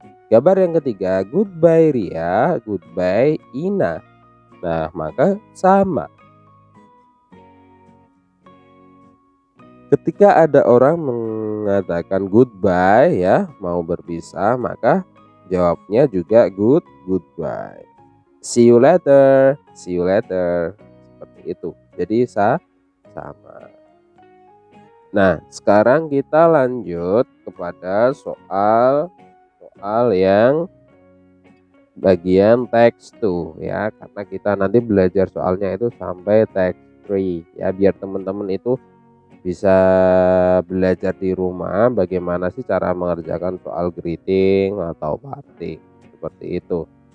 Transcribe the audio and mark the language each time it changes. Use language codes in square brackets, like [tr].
[id] Gambar yang ketiga, [en] goodbye Ria, goodbye Ina. [id] Nah, maka sama. Ketika ada orang mengatakan goodbye ya, mau berpisah, maka jawabnya juga goodbye. [en] See you later, see you later. [id] Seperti itu. Jadi sama. Nah, sekarang kita lanjut kepada soal yang bagian text 2 ya, karena kita nanti belajar soalnya itu sampai text 3 ya, biar teman-teman itu bisa belajar di rumah bagaimana sih cara mengerjakan soal greeting atau parting seperti itu.